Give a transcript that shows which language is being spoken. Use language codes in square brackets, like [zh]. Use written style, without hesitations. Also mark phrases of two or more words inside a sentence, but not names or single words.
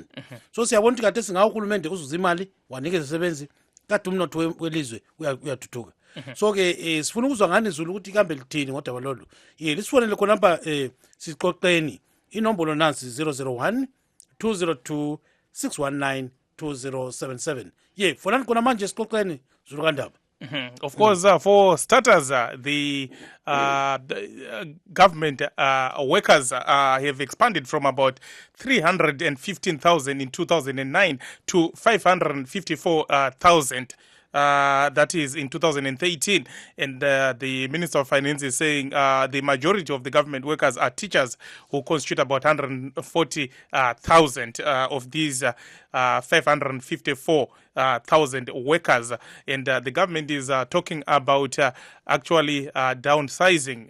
[zu] So siyabona ukuthi kade singawo uhulumende uzuza imali wanikeza izisebenzi kade umnotho welizwe uyathuthuka. So ke sifuna ukuzwa ngani izulu ukuthi kambe lithini ngodaba lolu. Lisifonele khona lapha siqoqeni. Inombolo nansi 001 202 619 2077. Fonani khona manje siqoqeni zulu kandaba. [en] Of course, for starters, the government workers have expanded from about 315,000 in 2009 to 554,000. That is in 2013, and the Minister of Finance is saying the majority of the government workers are teachers, who constitute about 140,000 of these 554,000 workers, and the government is talking about actually downsizing.